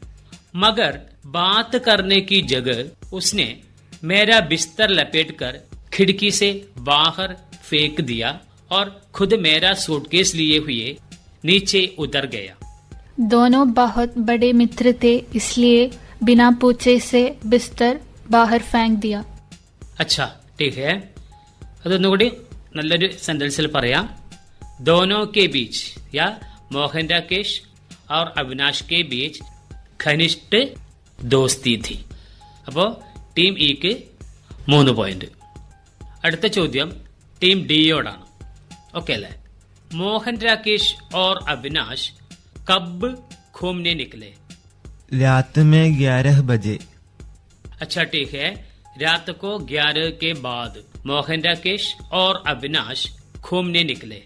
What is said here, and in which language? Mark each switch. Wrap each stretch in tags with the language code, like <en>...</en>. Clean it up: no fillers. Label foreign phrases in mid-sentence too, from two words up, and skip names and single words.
<hi>मगर बात करने की जगह उसने मेरा बिस्तर लपेटकर खिड़की से बाहर फेंक दिया और खुद मेरा सूटकेस लिए हुए नीचे उतर गया. दोनों बहुत बड़े मित्र थे, इसलिए बिना पूछे से बिस्तर बाहर फेंक दिया. अच्छा ठीक है.</hi> <ml>അതൊന്നുകൂടി നല്ലൊരു സെന്റൻസിൽ പറയാം.</ml> <hi>दोनों के बीच या मोहन राकेश और अविनाश के बीच घनिष्ठ दोस्ती थी.</hi> <ml>അപ്പോൾ ടീം ഇക്ക് 3 പോയിന്റ്. അടുത്ത ചോദ്യം ടീം ഡിയോടാണ്.</ml> <hi>ओके अल्ले. मोहन राकेश और अविनाश कब घूमने निकले. रात में 11 बजे. अच्छा ठीक है. रात को 11 के बाद मोहन राकेश और अविनाश घूमने निकले.</hi>